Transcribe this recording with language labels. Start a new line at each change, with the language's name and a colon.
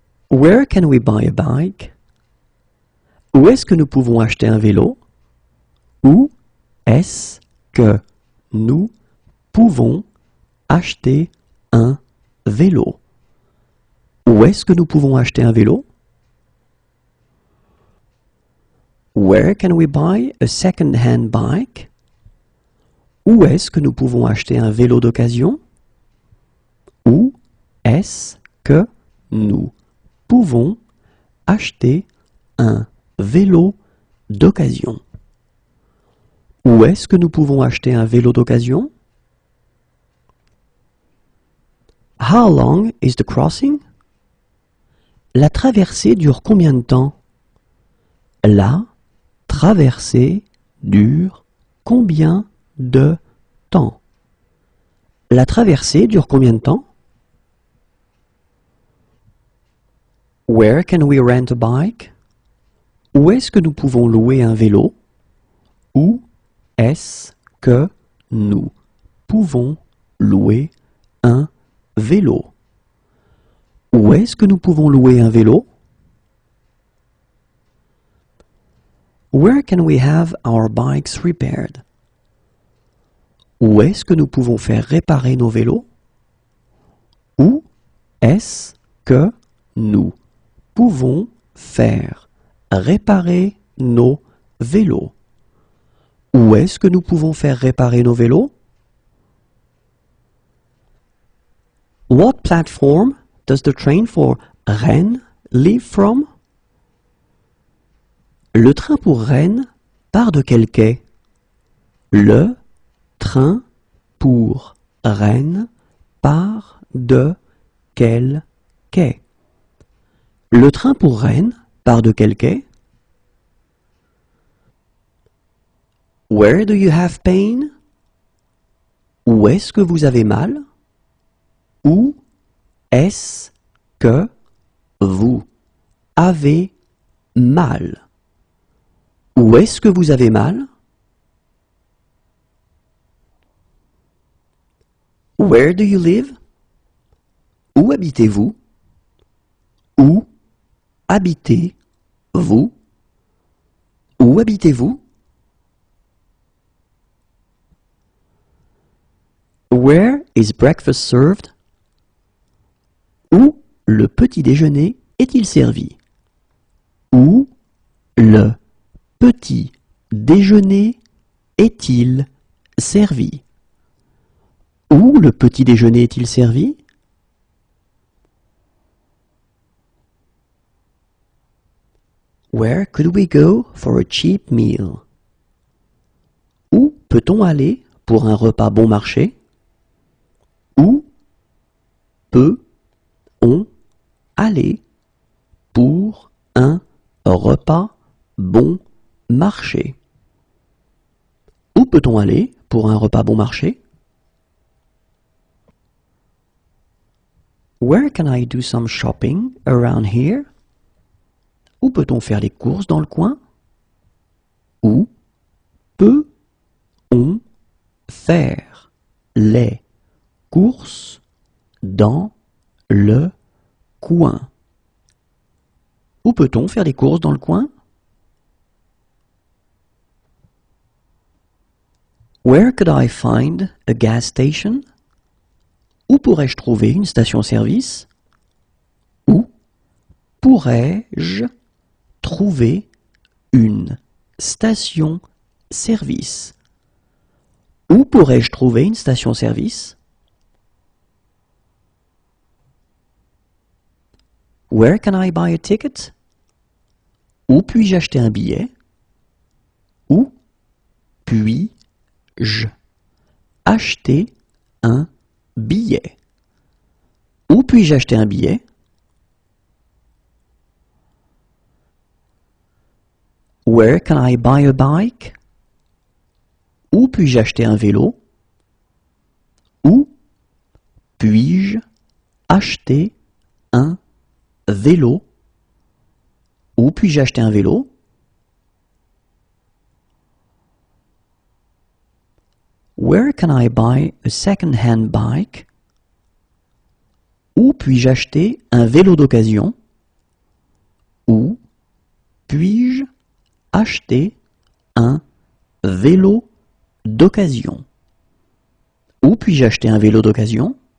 English: Where can we buy a bike?
French: Où est-ce que nous pouvons acheter un vélo? Où est-ce que nous pouvons acheter un vélo? Où est-ce que nous pouvons acheter un vélo?
English: Where can we buy a second-hand bike?
French: Où est-ce que nous pouvons acheter un vélo d'occasion? Où est-ce que nous pouvons acheter un vélo d'occasion? Où est-ce que nous pouvons acheter un vélo d'occasion?
English: How long is the crossing?
French: La traversée dure combien de temps? La traversée dure combien de temps? La traversée dure combien de temps?
English: Where can we rent a bike?
French: Où est-ce que nous pouvons louer un vélo? Où est-ce que nous pouvons louer un vélo? Où est-ce que nous pouvons louer un vélo?
English: Where can we have our bikes repaired?
French: Où est-ce que nous pouvons faire réparer nos vélos? Où est-ce que nous pouvons faire réparer nos vélos? Où est-ce que nous pouvons faire réparer nos vélos?
English: What platform does the train for Rennes leave from?
French: Le train pour Rennes part de quel quai? Le train pour Rennes part de quel quai? Le train pour Rennes part de quel quai?
English: Where do you have pain?
French: Où est-ce que vous avez mal? Où est-ce que vous avez mal? Où est-ce que vous avez mal?
English: Where do you live?
French: Où habitez-vous? Où habitez-vous? Où habitez-vous?
English: Where is breakfast served?
French: Où le petit déjeuner est-il servi? Où le petit déjeuner est-il servi? Où le petit déjeuner est-il servi?
English: Where could we go for a cheap meal?
French: Où peut-on aller pour un repas bon marché? Où peut-on aller pour un repas bon marché? Où peut-on aller pour un repas bon marché?
English: Where can I do some shopping around here?
French: Où peut-on faire les courses dans le coin? Où peut-on faire les courses dans le coin? Où peut-on faire les courses dans le coin?
English: Where could I find a gas station?
French: Où pourrais-je trouver une station-service? Où pourrais-je trouver une station-service? Où pourrais-je trouver une station-service?
English: Where can I buy a ticket?
French: Où puis-je acheter un billet? Où puis-je acheter un billet? Où puis-je acheter un billet?
English: Where can I buy a bike?
French: Où puis-je acheter un vélo? Où puis-je acheter un vélo? Où puis-je acheter un vélo?
English: Where can I buy a second-hand bike?
French: Où puis-je acheter un vélo d'occasion? Où puis-je acheter un vélo d'occasion? Où puis-je acheter un vélo d'occasion?